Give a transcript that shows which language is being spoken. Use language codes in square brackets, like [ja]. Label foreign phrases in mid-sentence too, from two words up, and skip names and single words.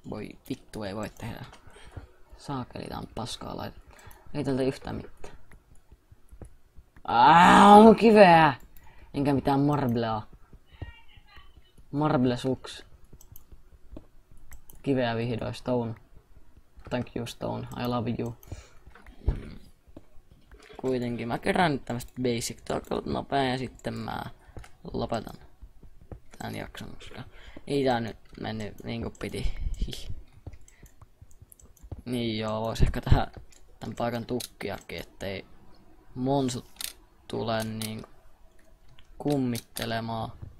[fi] Voi vittu, ei voi tehdä. Saakeli, tää on paskaa laita. Ei tältä yhtään mitään. On kiveä! Enkä mitään marblea. [en] Marble suks. [fi] Kiveä vihdoin, [en] stone. Thank you, stone. I love you. [fi] Kuitenkin mä kerään nyt tämmöstä basic talkkalut nopea ja sitten mä lopetan tän jakson, koska ei tää nyt mennyt niinku piti. Niin joo, vois ehkä tehdä tän paikan tukkiakin, ettei monsut tule niinku kummittelemaan.